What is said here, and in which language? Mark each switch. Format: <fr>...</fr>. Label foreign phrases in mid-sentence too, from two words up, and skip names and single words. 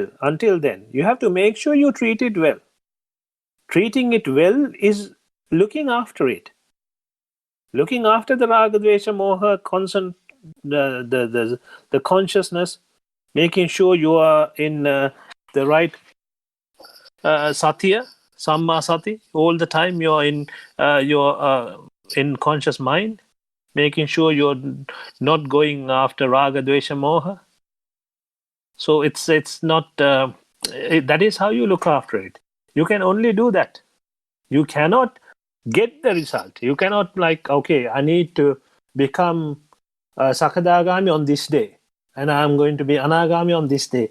<en>Until then, you have to make sure you treat it well. Treating it well is looking after it. Looking after the</en> <sa>Raga, Dvesha, Moha,</sa> <en>the consciousness, making sure you are in the right satya,</en> <pi>samma sati,</pi> <en>all the time. You're in conscious mind, making sure you're not going after</en> <sa>Raga, Dvesha, Moha.</sa> <en>So it's not. That is how you look after it. You can only do that. You cannot get the result. You cannot okay, I need to become Sakadagami on this day, and I'm going to be Anagami on this day.</en>